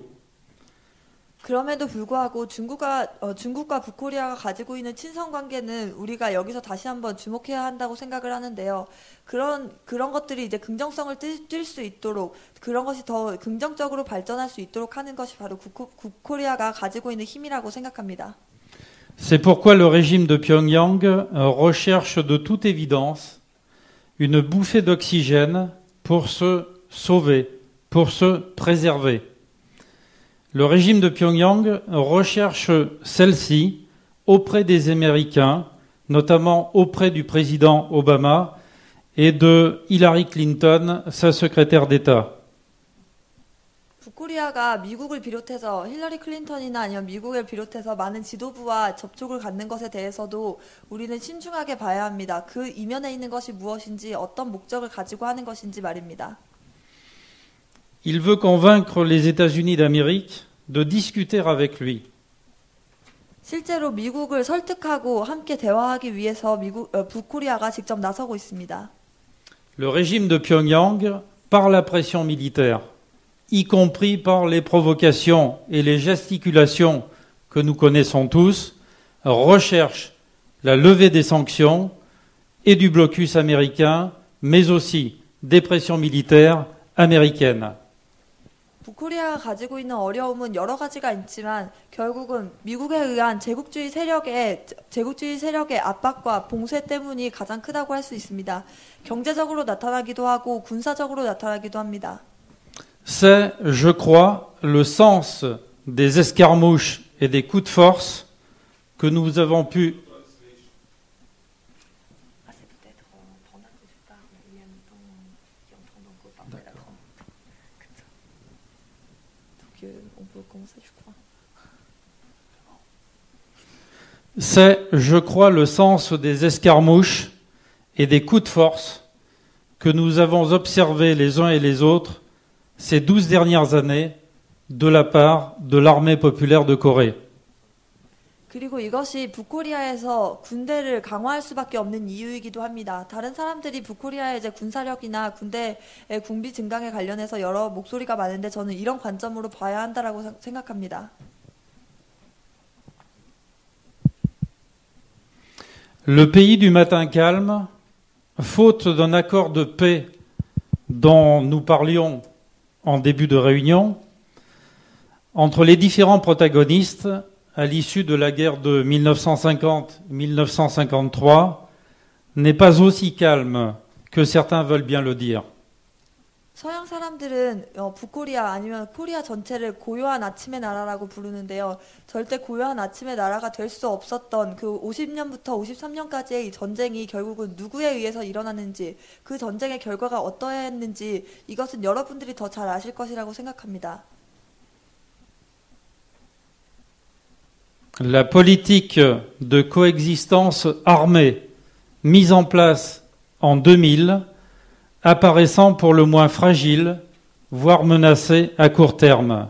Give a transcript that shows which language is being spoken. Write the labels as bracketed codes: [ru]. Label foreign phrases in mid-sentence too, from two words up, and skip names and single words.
[ko] 그럼에도 불구하고 중국과 북코리아가 가지고 있는 친선 관계는 우리가 여기서 다시 한번 주목해야 한다고 생각을 하는데요. 그런 것들이 이제 긍정성을 띨 수 있도록 그런 것이 더 긍정적으로 발전할 수 있도록 하는 것이 바로 북코리아가 가지고 있는 힘이라고 생각합니다. [fr] C'est pourquoi le régime de Pyongyang recherche de toute évidence une bouffée d'oxygène pour se sauver, pour se préserver. Le régime de Pyongyang recherche celle-ci auprès des Américains, notamment auprès du président Obama et de Hillary Clinton, sa secrétaire d'État. [ko] 북코리아가 미국을 비롯해서 힐러리 클린턴이나 아니면 미국을 비롯해서 많은 지도부와 접촉을 갖는 것에 대해서도 우리는 신중하게 봐야 합니다. 그 이면에 있는 것이 무엇인지 어떤 목적을 가지고 하는 것인지 말입니다. [fr] Il veut convaincre les États-Unis d'Amérique de discuter avec lui. [ko] 실제로 미국을 설득하고 함께 대화하기 위해서 북코리아가 직접 나서고 있습니다. [fr] Le régime de Pyongyang, par la pression militaire, y compris par les provocations et les gesticulations que nous connaissons tous, recherche la levée des sanctions et du blocus américain, mais aussi des pressions militaires américaines. [ko] 북코리아가 가지고 있는 어려움은 여러 가지가 있지만 결국은 미국에 의한 제국주의 세력의 압박과 봉쇄 때문이 가장 크다고 할 수 있습니다. 경제적으로 나타나기도 하고 군사적으로 나타나기도 합니다. [fr] C'est, je crois, le sens des escarmouches et des coups de force que nous avons pu C'est, je crois, le sens des escarmouches et des coups de force que nous avons observés les uns et les autres ces 12 dernières années de la part de l'armée populaire de Corée. [ko] 그리고 이것이 북코리아에서 군대를 강화할 수밖에 없는 이유이기도 합니다. 다른 사람들이 북코리아의 이제 군사력이나 군대의 군비 증강에 관련해서 여러 목소리가 많은데 저는 이런 관점으로 봐야 한다라고 생각합니다. [fr] Le pays du matin calme, faute d'un accord de paix dont nous parlions en début de réunion, entre les différents protagonistes à l'issue de la guerre de 1950-1953, n'est pas aussi calme que certains veulent bien le dire. [ko] 서양 사람들은 북코리아 아니면 코리아 전체를 고요한 아침의 나라라고 부르는데요. 절대 고요한 아침의 나라가 될 수 없었던 그 50년부터 53년까지의 이 전쟁이 결국은 누구에 의해서 일어났는지, 그 전쟁의 결과가 어떠했는지 이것은 여러분들이 더 잘 아실 것이라고 생각합니다. [fr] La politique de coexistence armée mise en place en 2000 apparaissant pour le moins fragile, voire menacée à court terme.